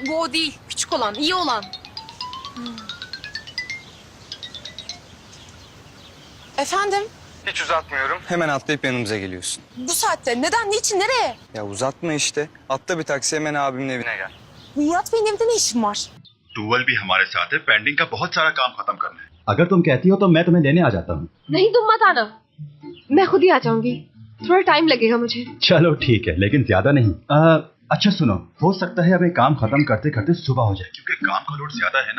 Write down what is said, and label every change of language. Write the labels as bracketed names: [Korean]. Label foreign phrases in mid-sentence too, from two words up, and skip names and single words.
[Turkish] Bu o değil. Küçük olan, iyi olan. Efendim? Hiç uzatmıyorum. Hemen atlayıp yanımıza geliyorsun. Bu saatte neden, niçin, nereye? Ya uzatma işte. Atla bir taksi, hemen abimin evine gel. Murat Bey'in evinde ne işin var? [Hindi] टूवल भी हमारे साथ है। पेंडिंग का बहुत सारा काम खत्म करना है। अगर तुम कहती हो तो मैं तुम्हें लेने आ जाता हूँ। नहीं, तुम मत आना, मैं खुद ही आ जाऊंगी। थोड़ा टाइम लगेगा मुझे। चलो ठीक है, लेकिन ज्यादा नहीं। अच्छा सुनो, हो सकता है अभी काम खत्म करते करते सुबह हो जाए, क्योंकि काम का लोड ज्यादा है ना।